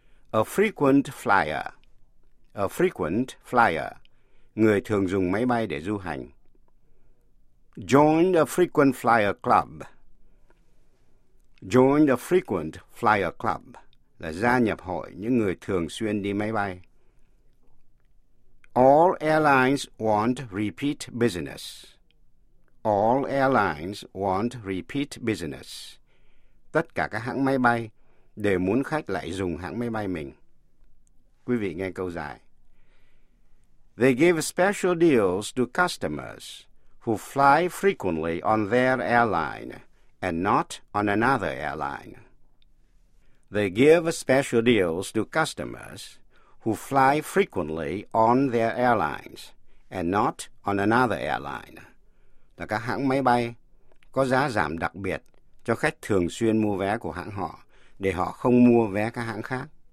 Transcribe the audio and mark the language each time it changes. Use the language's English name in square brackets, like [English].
[English] A frequent flyer. A frequent flyer. [Vietnamese] Người thường dùng máy bay để du hành. [English] Join a frequent flyer club. Join a frequent flyer club [Vietnamese] là gia nhập hội những người thường xuyên đi máy bay. [English] All airlines want repeat business. All airlines want repeat business. [Vietnamese] Tất cả các hãng máy bay đều muốn khách lại dùng hãng máy bay mình. Quý vị nghe câu dài. [English] They give special deals to customers who fly frequently on their airline and not on another airline. They give special deals to customers who fly frequently on their airlines and not on another airline. [Vietnamese] Là các hãng máy bay có giá giảm đặc biệt cho khách thường xuyên mua vé của hãng họ để họ không mua vé các hãng khác.